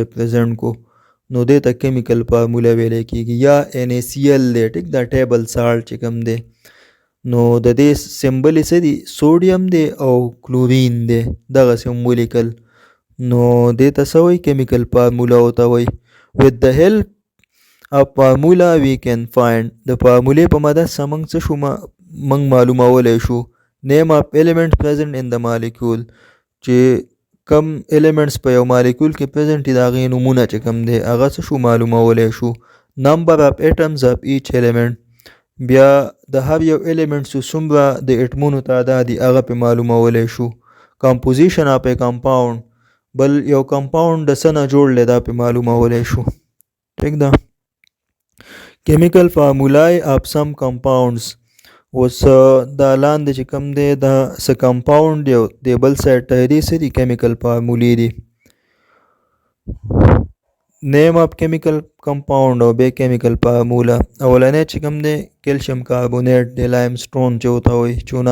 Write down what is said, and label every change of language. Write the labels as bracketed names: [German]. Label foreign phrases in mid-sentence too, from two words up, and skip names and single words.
[Pashto] ریپرزنټ کو، نو دې ته [English] chemical formula [Pashto] ویلی کېږي. یا NaCl دی، ټیک ده، [English] table salt [Pashto] چې کوم دی، نو د دې سمبل یې څه دی؟ سوډیم دی او کلورین دی، دغسې هم ولیکل، نو دې ته څه وایي؟ [English] chemical formula [Pashto] ورته وایي. [English] with the help of formula we can find. [Pashto] د فارمولې په مدد سره موږ څه شو؟ موږ معلومولی شو [English] name of elements present in the molecule. [Pashto] چې کم elements په یو مالیکول کې present دي د هغې نومونه چې کم دی هغه څه شو؟ معلومولی شو. [English] number of atoms of each element. [Pashto] بیا د هر یو element څومره د اټمونو تعداد دي هغه پې معلومولی شو. [English] composition of a compound. [Pashto] بل یو کمپاوند د څه نه جوړ دی دا پې معلومولی شو. ٹھیک ده. [English] chemical formulae of some compounds. [Pashto] اوس دا لاندې چې کوم دی دا څه کمپاوند دی او د بل سایډ ته دې څه دي [English] chemical formulae [Pashto] دي. [English] name of chemical compound [Pashto] او بیا [English] chemical formula. [Pashto] اولنی چې کوم دی [English] calcium carbonate [Pashto] دی، [English] lime stone [Pashto] چې ورته وایي چونه.